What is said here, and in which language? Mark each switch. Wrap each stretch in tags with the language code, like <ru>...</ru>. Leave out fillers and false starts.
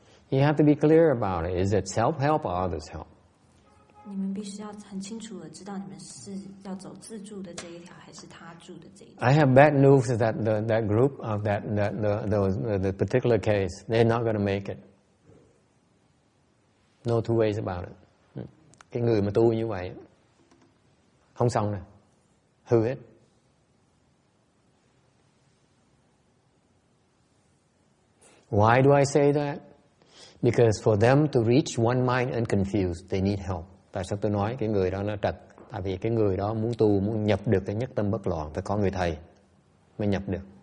<en>You have to be clear about it. Is it self-help or others' help?</en> <zh>你们必须要很清楚的知道，你们是要走自助的这一条，还是他助的这一条。</zh> <en>I have bad news that that group of the particular case, they're not going to make it. No two ways about it.</en> <vi>Cái người mà tu như vậy, không xong nè, hư hết.</vi> <en>Why do I say that? Because for them to reach one mind unconfused, they need help.</en> <vi>Tại sao tôi nói cái người đó nó trật? Tại vì cái người đó muốn tu, muốn nhập được cái nhất tâm bất loạn, phải có người thầy mới nhập được.</vi>